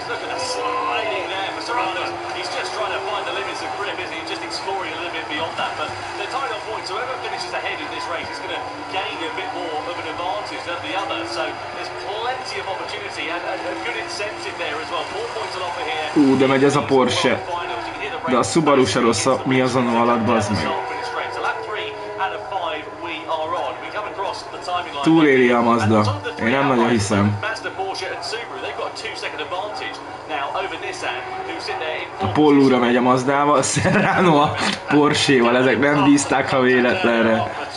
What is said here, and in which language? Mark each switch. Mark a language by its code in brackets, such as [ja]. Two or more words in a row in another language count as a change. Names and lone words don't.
[en] Look at the sliding there for Serrano. He's just trying to find the limits of grip, isn't he? Just exploring a little bit beyond that. But they're tied on points. Whoever finishes ahead in this race is going to gain a bit more of an advantage than the other. So there's plenty of opportunity and a good incentive there as well. 4 points on offer here. [hu] De megy ez a Porsche. De a Subaru se rossz, mi azon alatt, bazd meg. Túléli a Mazda. Én nem nagyon hiszem. A Pollura megy a Mazdával, a Serrano a Porsche-val, ezek nem bízták, ha véletlenre.